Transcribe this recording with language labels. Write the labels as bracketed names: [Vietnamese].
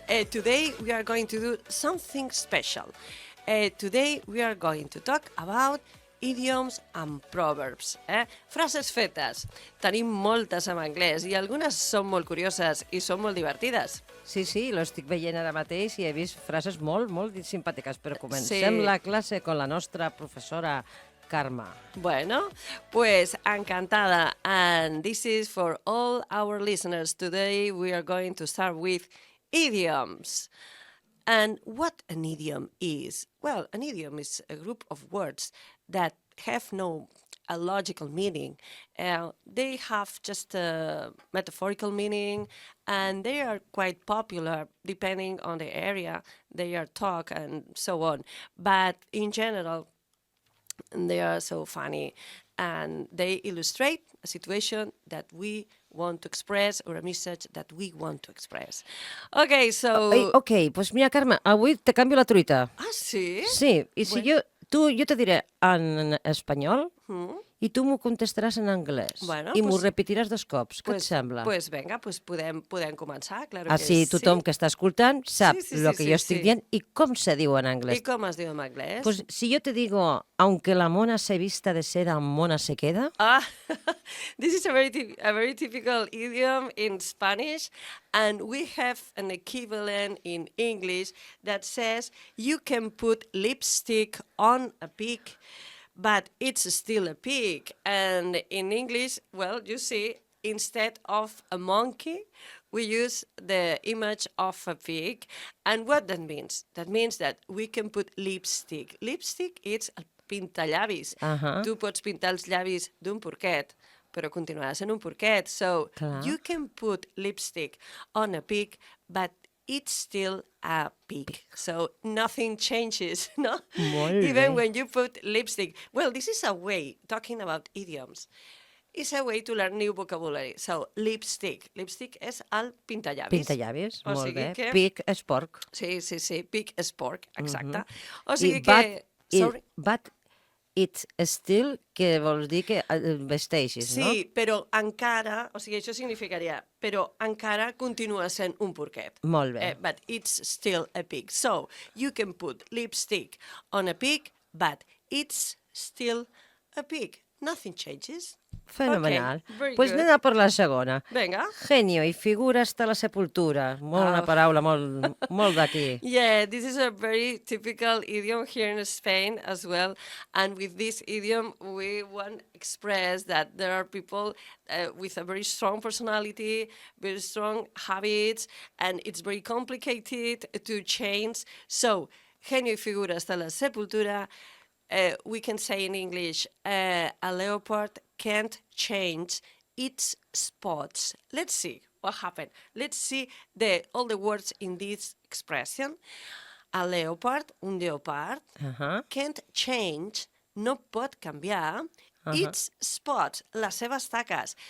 [English] Today we are going to do something special. Today we are going to talk about idioms and proverbs. [Catalan] Frases fetes. Tenim moltes en anglès i algunes són molt curioses i són molt divertides. Sí, lo estic veient ara mateix i he vist frases molt simpàtiques, però comencem la classe con la nostra professora Karma. [Spanish] Bueno, pues encantada. [English] And this is for all our listeners. Today we are going to start with idioms. And what an idiom is? Well, an idiom is a group of words that have a logical meaning. They have just a metaphorical meaning, and they are quite popular depending on the area they are taught and so on. But in general, they are so funny, and they illustrate a situation that we want to express or a message that we want to express. Okay, so... [Catalan] Ok, [Spanish] pues [Catalan] mira, Carme, avui te canvio la truita. Ah, sí? Sí, i si jo te diré en espanyol i tu m'ho contestaràs en anglès. [Spanish] Bueno, [Catalan] I m'ho repetiràs 2 cops. Què et sembla? [Spanish] Pues venga, [Catalan] podem començar, [Spanish] claro que [Catalan] Així tothom que està escoltant sap el que jo estic dient i com se diu en anglès. I com es diu en anglès? [Spanish] Pues si yo te digo, aunque la mona se vista de seda, mona se queda. [English] Ah, this is a very typical idiom in Spanish, and we have an equivalent in English that says you can put lipstick on a pig, but it's still a pig. And in English, well, you see, instead of a monkey, we use the image of a pig. And what that means? That means that we can put lipstick. Lipstick is [Catalan] el pintallavis. Tu pots pintar els llavis d'un porquet, però continuarà sent un porquet. [English] So you can put lipstick on a pig, but it's still a pig. So nothing changes, no? Even when you put lipstick. Well, this is a way, talking about idioms, it's a way to learn new vocabulary. So, lipstick. [Catalan] Lipstick és el pintallavis. Pintallavis, molt bé. Pig és porc. Sí, pig és porc, exacte. O sigui que... [English] But it's still, [Catalan] que vols dir que vesteixis, no? Sí, però encara, o sigui, això significaria, però encara continua sent un porquet. Molt bé. [English] But it's still a pig. So, you can put lipstick on a pig, but it's still a pig. Nothing changes. [Catalan] Fenomenal. [English] Okay, [Catalan] pues anem a per la segona. Vinga. [Spanish] Genio i figura hasta la sepultura. [Catalan] Una paraula molt d'aquí. [English] Yeah, this is a very typical idiom here in Spain as well. And with this idiom, we want to express that there are people with a very strong personality, very strong habits, and it's very complicated to change. So, [Spanish] genio y figura hasta la sepultura. [English] We can say in English, a leopard can't change its spots. Let's see what happened. Let's see all the words in this expression. A leopard, [Catalan] un lleopard, [English] can't change, [Catalan] no pot canviar, [English] its spots, [Catalan] les seves taques.